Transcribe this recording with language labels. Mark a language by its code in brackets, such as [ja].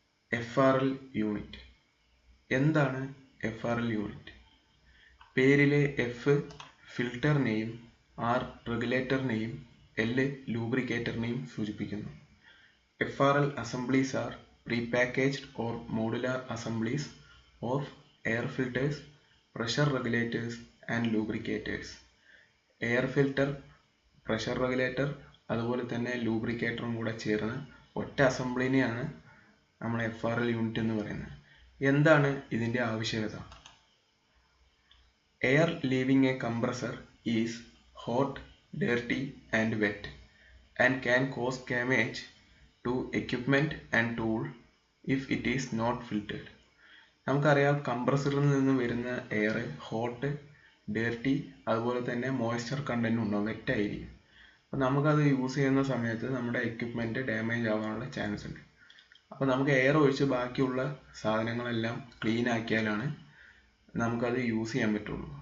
[ml] FRL unit എന്താണ്? FRL unit പേരിലെ F ഫിൽറ്ററിനെയും R റെഗുലേറ്ററിനെയും L ലൂബ്രിക്കേറ്ററിനെയും സൂചിപ്പിക്കുന്നു. [en] FRL assemblies are prepackaged or modular assemblies of air filters, pressure regulators and lubricators. [ml] Air filter, pressure regulator, അതുപോലെ തന്നെ ലൂബ്രിക്കേറ്ററും കൂടെ ചേർന്ന് ഒറ്റ അസംബ്ലിനെയാണ് നമ്മൾ FRL unit എന്ന് പറയുന്നത്. എന്താണ് ഇതിൻ്റെ ആവശ്യകത? [en] Air leaving a compressor is hot, dirty and wet and can cause damage to equipment and tool if it is not filtered. [ml] നമുക്കറിയാം, കംപ്രസറിൽ നിന്ന് വരുന്ന എയർ ഹോട്ട്, ഡേർട്ടി, അതുപോലെ തന്നെ മോയ്സ്ചർ കണ്ടന്റ് ഉണ്ടാവും, വെറ്റായിരിക്കും. അപ്പോൾ നമുക്കത് യൂസ് ചെയ്യുന്ന സമയത്ത് നമ്മുടെ എക്യുപ്മെൻറ്റ് ഡാമേജ് ആവാനുള്ള ചാൻസ് ഉണ്ട്. അപ്പോൾ നമുക്ക് എയർ ഒഴിച്ച് ബാക്കിയുള്ള സാധനങ്ങളെല്ലാം ക്ലീൻ ആക്കിയാലാണ് നമുക്കത് യൂസ് ചെയ്യാൻ പറ്റുള്ളൂ.